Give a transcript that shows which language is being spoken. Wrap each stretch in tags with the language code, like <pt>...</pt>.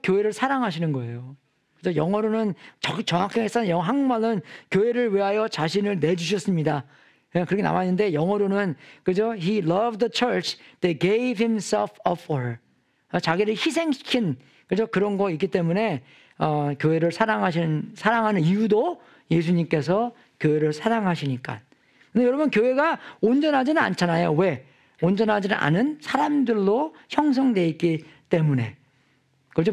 <ko>교회를 사랑하시는 거예요. 그래서 영어로는 정확하게 쓴 한국말은 교회를 위하여 자신을 내주셨습니다. 그렇게 나와 있는데, 영어로는, 그죠?</ko> <en>He loved the church that gave himself up for her.</en> <ko>자기를 희생시킨, 그죠? 그런 거 있기 때문에 교회를 사랑하는 이유도 예수님께서 교회를 사랑하시니까. 근데 여러분, 교회가 온전하지는 않잖아요. 왜? 온전하지는 않은 사람들로 형성되어 있기 때문에. 그렇죠?</ko>